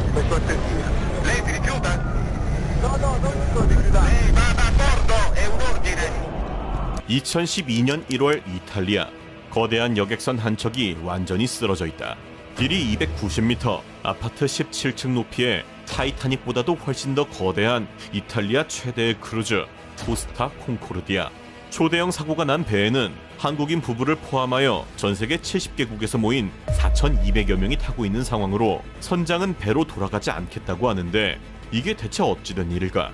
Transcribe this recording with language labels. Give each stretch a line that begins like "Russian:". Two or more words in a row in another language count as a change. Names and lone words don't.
Italian: cortesia. Lei si rifiuta? No, non mi sto rifiutando. Lei vada a bordo, è un ordine.
Korean: 2012년 1월 이탈리아. 거대한 여객선 한 척이 완전히 쓰러져 있다. 길이 290m, 아파트 17층 높이의 타이타닉보다도 훨씬 더 거대한 이탈리아 최대의 크루즈 코스타 콩코르디아. 초대형 사고가 난 배에는 한국인 부부를 포함하여 전 세계 70개국에서 모인 4,200여 명이 타고 있는 상황으로 선장은 배로 돌아가지 않겠다고 하는데 이게 대체 어찌된 일일까?